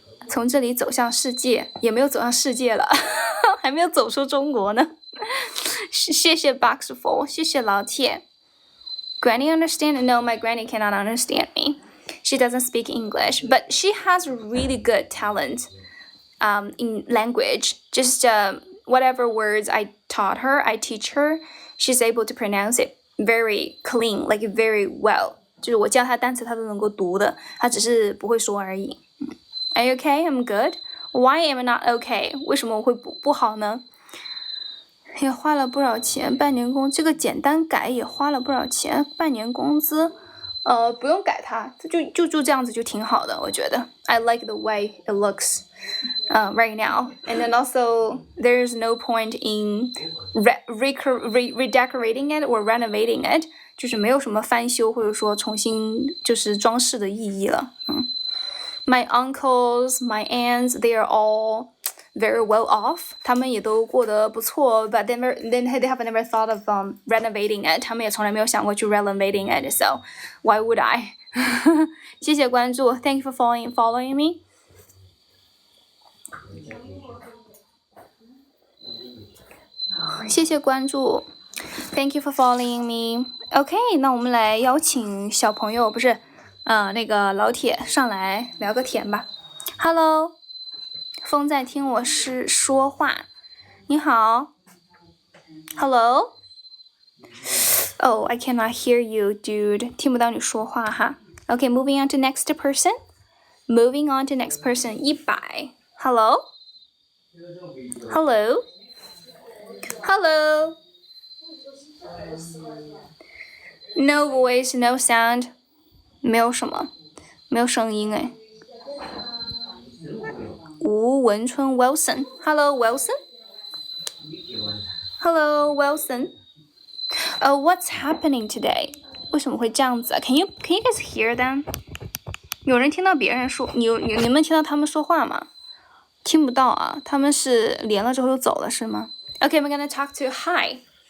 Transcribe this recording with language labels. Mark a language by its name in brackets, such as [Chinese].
[Chinese] 从这里走向世界，也没有走向世界了，还没有走出中国呢。谢谢 Boxful， 谢谢老铁。 [English] Granny understand? No, my granny cannot understand me. She doesn't speak English, but she has really good talent in language. Just whatever words I taught her, I teach her, she's able to pronounce it very clean, like very well. [Chinese] 就是我教她单词，她都能够读的，她只是不会说而已。 [English] Are you okay? I'm good. Why am I not okay? [Chinese] 为什么我会不好呢？也花了不少钱，半年工，这个简单改也花了不少钱，半年工资。不用改它，就这样子就挺好的，我觉得。 [English] I like the way it looks right now, and then also there's no point in redecorating it or renovating it， [Chinese] 就是没有什么翻修或者说重新就是装饰的意义了。 [English] My uncles, my aunts, they are all very well off. [Chinese] 他们也都过得不错 [English] but they have never thought of renovating it. [Chinese] 他们也从来没有想过去 [English] renovating it. So why would I? [Chinese] 谢谢关注 [English] Thank you for following me. [Chinese] 谢谢关注 [English] Thank you for following me. [Chinese] OK, 那我们来邀请小朋友，不是那个老铁上来聊个天吧。 [English] Hello. [Chinese] 风在听我说话。你好 ， [English] Hello。 Oh, I cannot hear you, dude. [Chinese] 听不到你说话哈。 [English] Okay, moving on to next person. Moving on to next person. 100. Hello. Hello. Hello. No voice, no sound. [Chinese] 没有什么，没有声音哎。 [English] 吴文春 Wilson. Hello, Wilson. Hello, Wilson. What's happening today? [Chinese] 为什么会这样子啊 [English] Can you guys hear them? [Chinese] 有人听到别人说，你们听到他们说话吗？听不到啊，他们是连了之后又走了是吗 ？ [English] Okay, we're gonna talk to Hi.